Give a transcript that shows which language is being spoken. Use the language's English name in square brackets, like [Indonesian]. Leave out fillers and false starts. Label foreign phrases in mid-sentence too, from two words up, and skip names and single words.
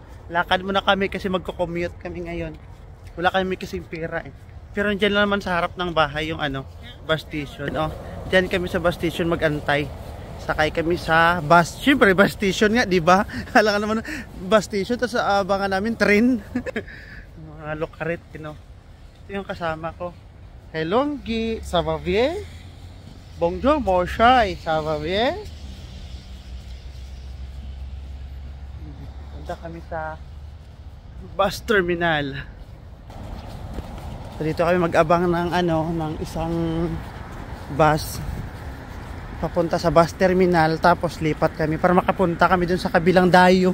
[Filipino] Lakad muna kami kasi magko-commute kami ngayon. Wala kami kasing pera eh. Pero diyan lang naman sa harap ng bahay yung ano, [English] bus station. [Filipino] Oh, diyan kami sa [English] bus station [Filipino] mag-antay. Sakay kami sa bus. Siyempre [English] bus station [Filipino] nga, di ba? Hala ka naman [English] bus station [Filipino] tapos abangan namin train. Mga lokarit, [English] you know. [Filipino] Ito yung kasama ko. Hello, [French] Ngi. Ça va bien? Bonjour, mon chat. Ça va bien? [Filipino] Punta kami sa [English] bus terminal. [Filipino] So, dito kami mag-abang ng ano, ng isang bus. Papunta sa [English] bus terminal. [Filipino] Tapos lipat kami para makapunta kami dun sa kabilang dayo.